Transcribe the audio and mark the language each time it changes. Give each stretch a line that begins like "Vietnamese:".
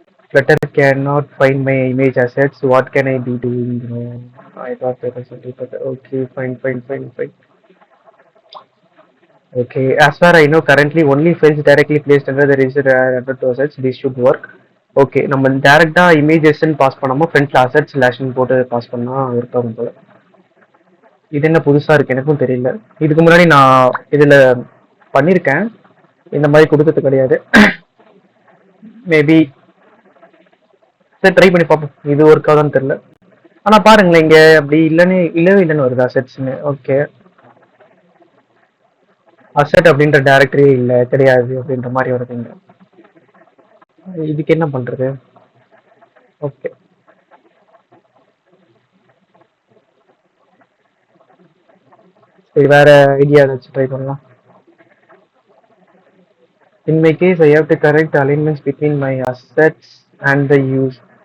English: Flutter cannot find my image assets. What can I be doing? I thought there was something better. Okay, fine. Okay, as far I know, currently only files directly placed under the registered assets. This should work.
Tamil: Okay, நம்ம டேரெக்டா இமேஜஸ்ன்னு pass பண்ணாமல் ஃப்ரண்ட்ல asset ஸ்லாஷ்னு போட்டு pass பண்ணால் work ஆகும் போல. இது என்ன புதுசாக இருக்குது, எனக்கும் தெரியல. இதுக்கு முன்னாடி நான் இதில் பண்ணியிருக்கேன், இந்த மாதிரி கொடுத்தது கிடையாது. மேபி சரி ட்ரை பண்ணி பார்ப்போம், இது ஒர்க் ஆகுதான்னு தெரில. ஆனால் பாருங்களேன், இங்கே அப்படி இல்லைன்னு வருது அசெட்ஸ்னு. ஓகே, அசெட் அப்படின்ற டேரக்டரி இல்லை கிடையாது அப்படின்ற மாதிரி வருதுங்க. இதுக்கு என்ன பண்ணுறது? ஓகே, சரி வேற ஐடியா ஏதாச்சும் ட்ரை பண்ணலாம்.
English: In my case, I have to correct alignments between my assets and the use.